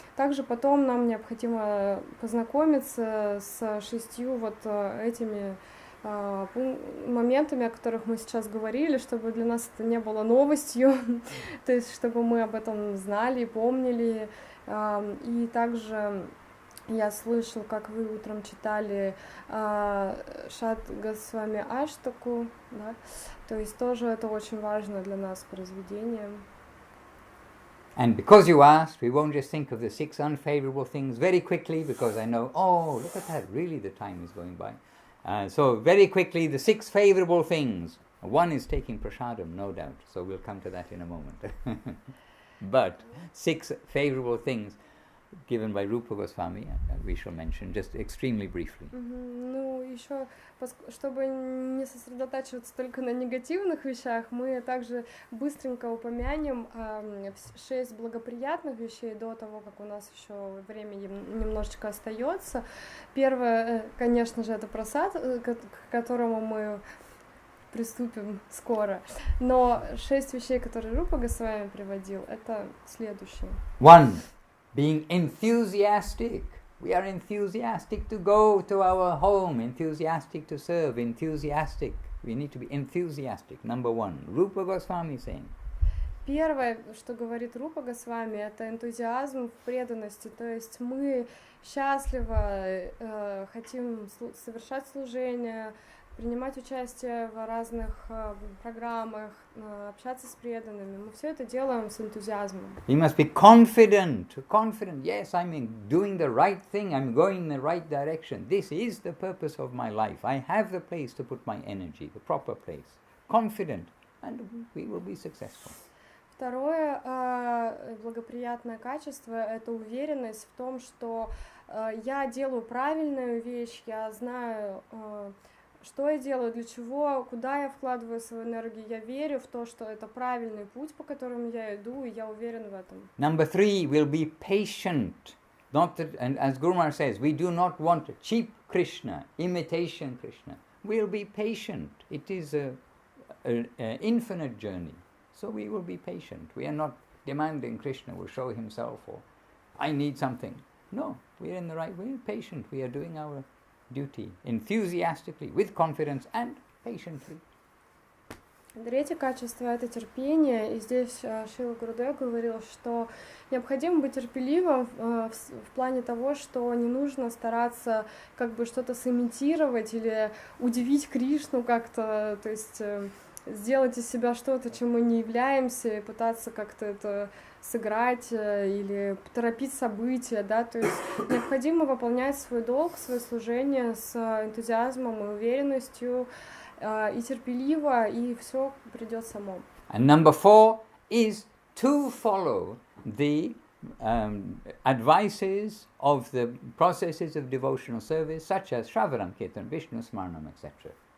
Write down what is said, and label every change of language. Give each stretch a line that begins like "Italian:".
Russian: Также потом нам необходимо познакомиться с 6 вот этими моментами, о которых мы сейчас говорили, чтобы для нас это не было новостью, то есть чтобы мы об этом знали, помнили, и также я слышал, как вы утром читали Шат Госвами Аштаку, да? То есть тоже это очень важно для нас произведение.
English: And because you asked, we won't just think of the 6 unfavorable things very quickly, because I know, look at that, really the time is going by. So very quickly, the 6 favorable things. One is taking prasadam, no doubt, so we'll come to that in a moment. But 6 favorable things. given by Rupa Goswami, we shall mention just extremely briefly.
Russian: Ну, еще, чтобы не сосредотачиваться только на негативных вещах, мы также быстренько упомянем 6 благоприятных вещей до того, как у нас еще времени немножечко остается. Первое, конечно же, это прасад, к которому мы приступим скоро. Но 6 вещей, которые Рупа Госвами приводил, это следующие.
English: 1. Being enthusiastic. We are enthusiastic to go to our home, enthusiastic to serve, enthusiastic. We need to be enthusiastic. Number 1. Rupa Goswami saying.
Russian: Первое, что говорит Рупа Госвами, это энтузиазм в преданности. То есть мы счастливо хотим совершать служение, принимать участие в разных программах, общаться с преданными. Мы все это делаем с энтузиазмом.
English: We must be confident. Yes, I'm doing the right thing. I'm going in the right direction. This is the purpose of my life. I have the place to put my energy, the proper place. Confident, and we will be successful.
Russian: Второе благоприятное качество — это уверенность в том, что я делаю правильную вещь, я знаю, что я делаю, для чего, куда я вкладываю свою энергию, я верю в то, что это правильный путь, по которому я иду, и я уверен в этом.
English: Number 3, we'll be patient. Not that, and as Guru Maharaj says, we do not want cheap Krishna, imitation Krishna. We'll be patient. It is an infinite journey. So we will be patient. We are not demanding Krishna will show himself or I need something. No, we are in the right way. We are patient. We are doing our duty enthusiastically, with confidence and patiently.
Russian: Третье качество — это терпение, и здесь Шрила Гурудев говорил, что необходимо быть терпеливым в плане того, что не нужно стараться как бы что-то сымитировать или удивить Кришну как-то, то есть сделать из себя что-то, чем мы не являемся, и пытаться как-то это сыграть или поторопить события, да, то есть необходимо выполнять свой долг, свое служение с энтузиазмом и уверенностью, и терпеливо, и все придет само.
English: And number 4 is to follow the advices of the processes of devotional service, such as Shravanam, Kirtan, Vishnu Smaranam, etc.